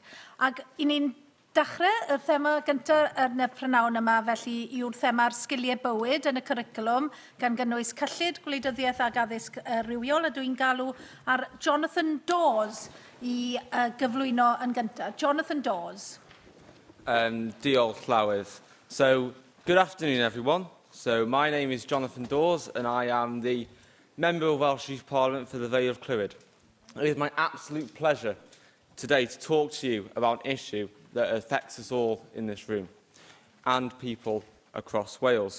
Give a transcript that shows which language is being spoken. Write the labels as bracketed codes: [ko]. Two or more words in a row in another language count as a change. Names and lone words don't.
[cy] Ac I ni'n dechrau, y thema gyntaf yn y prynawn yma felly yw'r thema'r sgiliau bywyd yn y cwricwlwm gan gynnwys cyllid, gwleidyddiaeth ac addysg rywiol, a dwi'n galw ar Jonathan Dawes I gyflwyno yn gyntaf. Jonathan Dawes. Diolch, Llywydd. [en] So, good afternoon, everyone. So, my name is Jonathan Dawes, and I am the Member of Welsh Youth Parliament for the Vale of Clwyd. It is my absolute pleasure today to talk to you about an issue that affects us all in this room and people across Wales.